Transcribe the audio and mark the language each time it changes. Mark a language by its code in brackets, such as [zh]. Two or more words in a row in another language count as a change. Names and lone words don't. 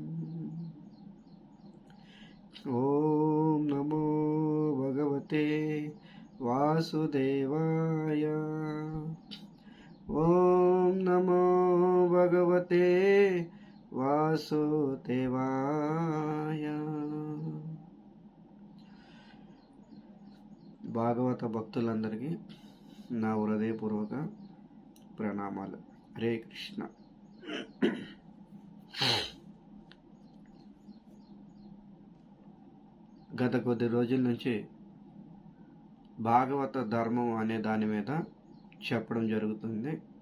[sa] ॐ नमो भगवते वासुदेवाय। ॐ नमो भगवते వాసుదేవాయ। [te] భాగవత భక్తులందరికీ నా హృదయపూర్వక ప్రణామాలు. హరే కృష్ణ. గత కొద్ది రోజుల నుంచి భాగవత ధర్మం అనే దాని మీద చెప్పడం జరుగుతుంది.